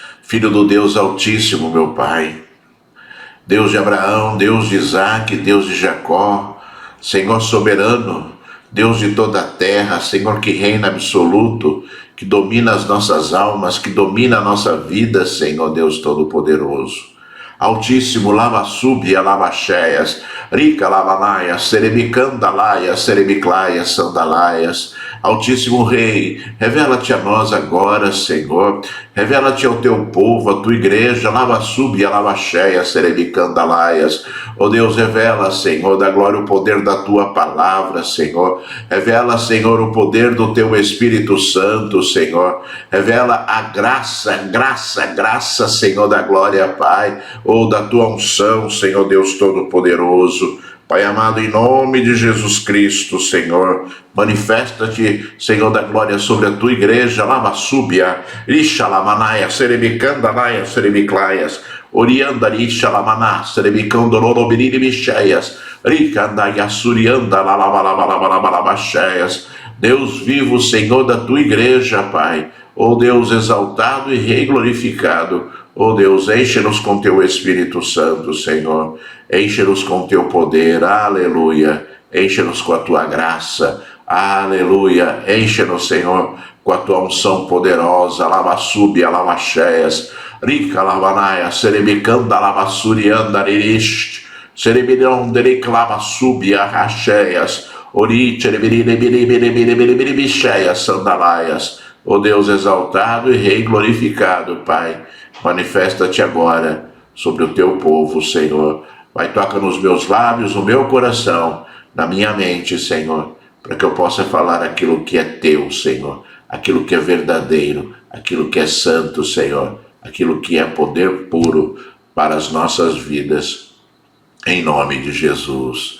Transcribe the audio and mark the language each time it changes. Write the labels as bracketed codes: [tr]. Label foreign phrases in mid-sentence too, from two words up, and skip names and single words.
[pt] Filho do Deus Altíssimo, meu Pai, Deus de Abraão, Deus de Isaque, Deus de Jacó, Senhor soberano, Deus de toda a terra, Senhor que reina absoluto, que domina as nossas almas, que domina a nossa vida, Senhor Deus Todo-Poderoso. Altíssimo, lava subia, lava cheias, rica lavanaias, serebicandalaias, serebiclaias, sandalaias. Altíssimo Rei, revela-te a nós agora, Senhor, revela-te ao teu povo, a tua igreja, lava subia, lava cheias, serebicandalaias. Ó Deus, revela, Senhor, da glória o poder da tua palavra, Senhor. Revela, Senhor, o poder do teu Espírito Santo, Senhor. Revela a graça, Senhor, da glória, Pai, ou da tua unção, Senhor Deus Todo-Poderoso. Pai amado, em nome de Jesus Cristo, Senhor, manifesta-te, Senhor da glória, sobre a tua igreja, lava súbia, isha lamanaia, serebicandanaia, serebiclaias, orianda, isha lamaná, serebicandolorobiriri bicheias, ricandaia, surianda, lalabalabalabalabacheias. Deus vivo, Senhor da tua igreja, Pai, ó Deus exaltado e rei glorificado. Ó Deus, enche-nos com teu Espírito Santo, Senhor. Enche-nos com teu poder, aleluia. Enche-nos com a tua graça, aleluia. Enche-nos, Senhor, com a tua unção poderosa. Lava subia, lava cheias, rica lavanaia, serebicanda, lava surianda, rirish, serebirão, dericlava subia, racheias, orite, cheias, sandalaias. Ó Deus exaltado e rei glorificado, Pai, manifesta-te agora sobre o teu povo, Senhor. Vai, toca nos meus lábios, no meu coração, na minha mente, Senhor, para que eu possa falar aquilo que é teu, Senhor, aquilo que é verdadeiro, aquilo que é santo, Senhor, aquilo que é poder puro para as nossas vidas, em nome de Jesus.